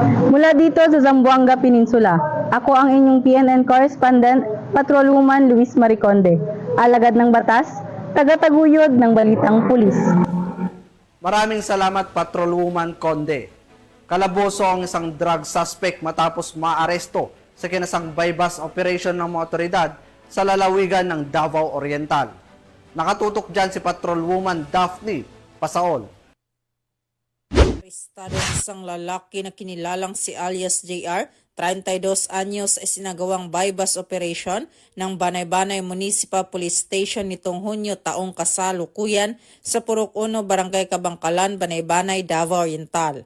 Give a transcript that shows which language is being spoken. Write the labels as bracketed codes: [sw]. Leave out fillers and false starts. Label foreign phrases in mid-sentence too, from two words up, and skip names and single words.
[tl] Mula dito sa Zamboanga Peninsula, ako ang inyong PNN correspondent, Patrolwoman Luis Marie Conde, alagad ng batas, tagataguyod ng Balitang Pulis. Maraming salamat, Patrolwoman Conde. Kalaboso ang isang [en] drug suspect [tl] matapos maaresto sa kinasang [en] bypass operation [tl] ng mga otoridad sa lalawigan ng Davao Oriental. Nakatutok dyan si Patrolwoman Daphne Pasaol. Arestado ang isang lalaki na kinilalang si alias JR, 32 anyos, ay sinagawang [en] bypass operation [tl] ng Banay-Banay Municipal Police Station nitong Hunyo taong kasalukuyan sa Purok 1, Barangay Kabangkalan, Banay-Banay, Davao Oriental.